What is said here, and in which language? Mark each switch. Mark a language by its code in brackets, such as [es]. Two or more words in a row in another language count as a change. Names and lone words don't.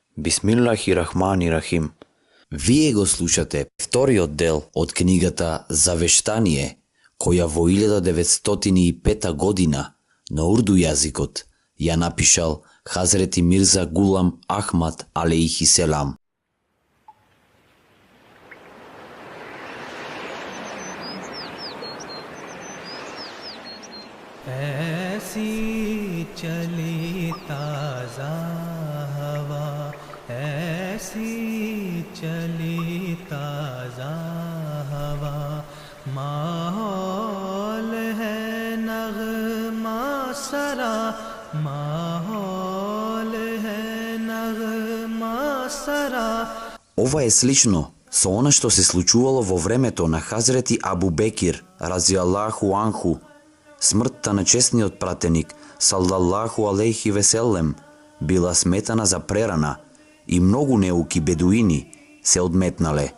[ar] بسم الله الرحمن الرحيم. [mk] Вие го слушате вториот дел од книгата Завештание, која во 1905 година на урду јазикот ја напишал Хазрети Мирза Гулам Ахмад [ar] عليه السلام. [ur] ایسی چلی تازہ ہوا، ایسی چلی تازہ ہوا, ماحول ہے نغمہ سرا، ماحول ہے نغمہ سرا. [mk] Ова е слично со она што се случувало во времето на Хазрети Абу Бекир, [ar] رضي الله عنه. [mk] Смртта на чесниот пратеник, [ar] صلى الله عليه وسلم, [mk] била сметана за прерана и многу неуки бедуини се одметнале.